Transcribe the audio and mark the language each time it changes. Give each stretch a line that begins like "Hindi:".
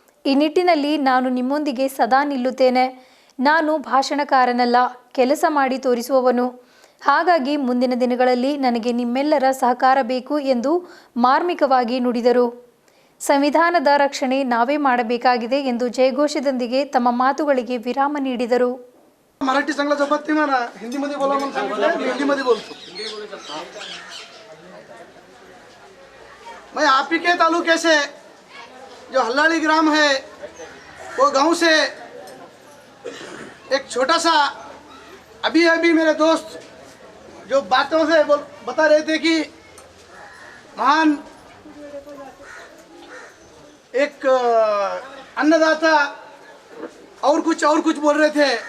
Kannada: ಈ ನಿಟ್ಟಿನಲ್ಲಿ ನಾನು ನಿಮ್ಮೊಂದಿಗೆ ಸದಾ ನಿಲ್ಲುತ್ತೇನೆ. ನಾನು ಭಾಷಣಕಾರನಲ್ಲ, ಕೆಲಸ ಮಾಡಿ ತೋರಿಸುವವನು. ಹಾಗಾಗಿ ಮುಂದಿನ ದಿನಗಳಲ್ಲಿ ನನಗೆ ನಿಮ್ಮೆಲ್ಲರ ಸಹಕಾರ ಬೇಕು ಎಂದು ಮಾರ್ಮಿಕವಾಗಿ ನುಡಿದರು. ಸಂವಿಧಾನದ ರಕ್ಷಣೆ ನಾವೇ ಮಾಡಬೇಕಾಗಿದೆ ಎಂದು ಜಯಘೋಷದೊಂದಿಗೆ ತಮ್ಮ ಮಾತುಗಳಿಗೆ ವಿರಾಮ ನೀಡಿದರು.
Marathi: मराठी चांगला जमत नाही मला, हिंदीमध्ये बोला म्हणून सांगितलं, मी हिंदीमध्ये बोलतो.
Hindi: मैं आप ही के तालुके से जो हल्लाड़ी ग्राम है वो गांव से एक छोटा सा अभी मेरे दोस्त जो बातों से बता रहे थे कि महान एक अन्नदाता और कुछ बोल रहे थे.